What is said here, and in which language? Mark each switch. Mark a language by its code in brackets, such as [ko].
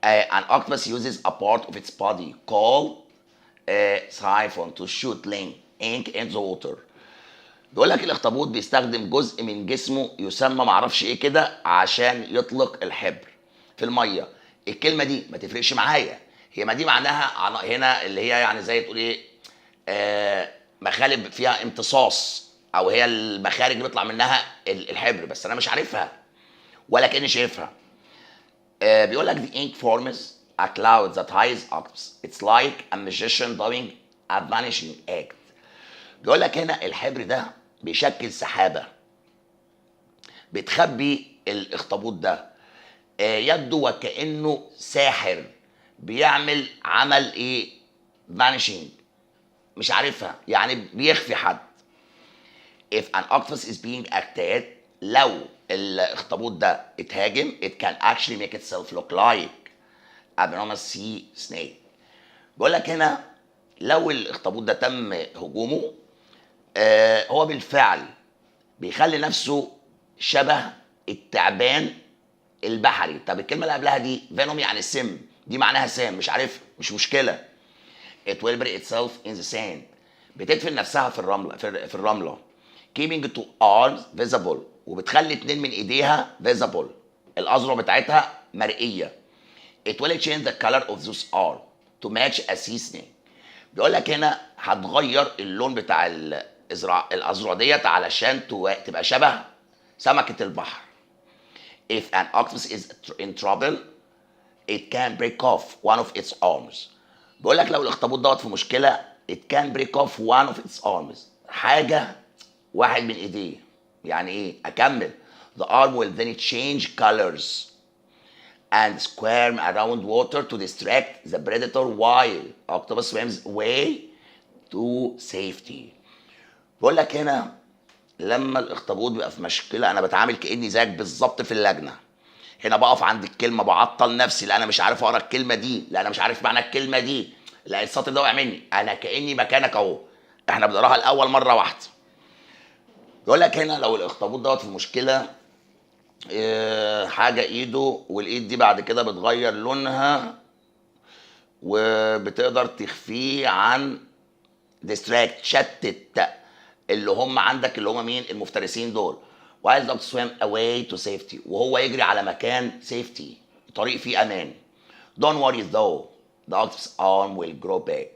[en] An octopus uses a part of its body called siphon to shoot ink into the water. [ar] بيقول لك الاخطبوط بيستخدم جزء من جسمه يسمى معرفش ايه كده عشان يطلق الحبر في الميه. الكلمه دي ما تفرقش معايا، هي ما دي معناها هنا اللي هي يعني زي تقول ايه مخالب فيها امتصاص، او هي المخارج اللي بيطلع منها الحبر، بس انا مش عارفها ولا كاني شايفها. بيقول لك [en] the ink forms a cloud that hides octopus. It's like a magician doing a vanishing act. [ar] بيقول لك هنا الحبر ده بيشكل سحابه بتخبي الاخطبوط ده. يبدو وكانه ساحر بيعمل عمل ايه؟ vanishing، مش عارفها يعني بيخفي حد. [en] if an octopus is being attacked [ar] لو الاخطبوط ده اتهاجم [en] it can actually make itself look like a venomous sea snake. [ar] بيقول لك هنا لو الاخطبوط ده تم هجومه هو بالفعل بيخلي نفسه شبه التعبان البحري. طب الكلمه اللي قبلها دي فينوم يعني سم، دي معناها سام، مش عارف، مش مشكله. [en] it will bury itself in the sand. [ar] بتدفن نفسها في الرمله، في الرمله. [en] keeping two arms visible. [ar] وبتخلي اتنين من ايديها visible، الاذرع بتاعتها مرئيه. [en] it will change the color of those arms to match a sea snake. [ar] بيقول لك هنا هتغير اللون بتاع الاذرع ديت علشان تبقى شبه سمكه البحر. [en] if an octopus is in trouble it can break off one of its arms. [ar] بيقول لك لو الاخطبوط دوت في مشكله [en] it can break off one of its arms، [ar] حاجه واحد من ايديه. يعني ايه؟ اكمل. [en] the arm will then change colors and squirm around water to distract the predator while octopus swims away to safety. [ar] بيقول لك هنا لما الاخطبوط بيبقى في مشكله، انا بتعامل كاني زيك بالظبط في اللجنه. هنا بقف عند الكلمه بعطل نفسي، لا انا مش عارف اقرا الكلمه دي، لا انا مش عارف معنى الكلمه دي، لا السطر ده وقع مني، انا كاني مكانك اهو. احنا بنقراها الاول مره واحده. يقول لك هنا لو الاخطبوط دوت في مشكله، حاجه ايده، والايد دي بعد كده بتغير لونها وبتقدر تخفيه عن ديستراكت، شتت اللي هم عندك، اللي هم مين؟ المفترسين دول. [en] while the swim away to safety، [ar] وهو يجري على مكان سيفتي، طريق فيه امان. [en] don't worry though the octopus arm will grow back.